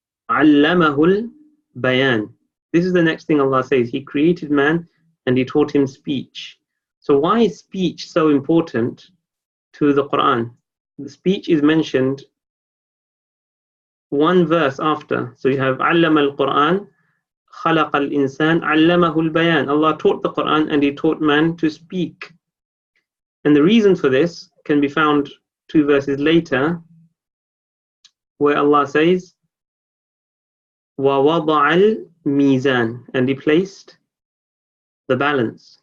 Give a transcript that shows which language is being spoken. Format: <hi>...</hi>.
<ar>عَلَّمَهُ الْبَيَانِ.</ar> <en>This is the next thing Allah says. He created man and he taught him speech. So why is speech so important to the Quran? The speech is mentioned 1 verse after. So you have</en> <ar>عَلَّمَ الْقُرْآنِ خَلَقَ الْإِنسَانِ عَلَّمَهُ الْبَيَانِ.</ar> <en>Allah taught the Quran and he taught man to speak. And the reason for this can be found 2 verses later, where Allah says,</en> <ar>وَوَضَعَ الْمِيزَانِ,</ar> <en>and he placed the balance.</en>